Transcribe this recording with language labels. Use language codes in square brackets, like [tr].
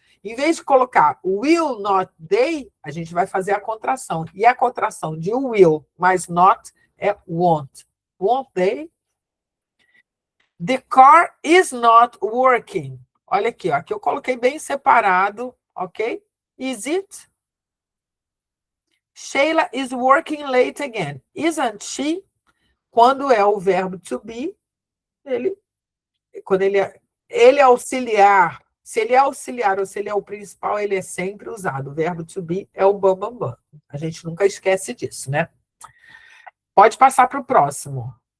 [pt] Em vez de colocar [en] will not they, [pt] a gente vai fazer a contração. E a contração de will mais not é won't. [en] Won't they? The car is not working. [pt] Olha aqui, ó. Aqui eu coloquei bem separado, ok? [en] Is it? Sheila is working late again. Isn't she? [pt] Quando é o verbo to be, quando ele é auxiliar, se ele é auxiliar ou se ele é o principal, ele é sempre usado. O verbo to be é o bam, bam, bam. A gente nunca esquece disso, né? Pode passar para o próximo.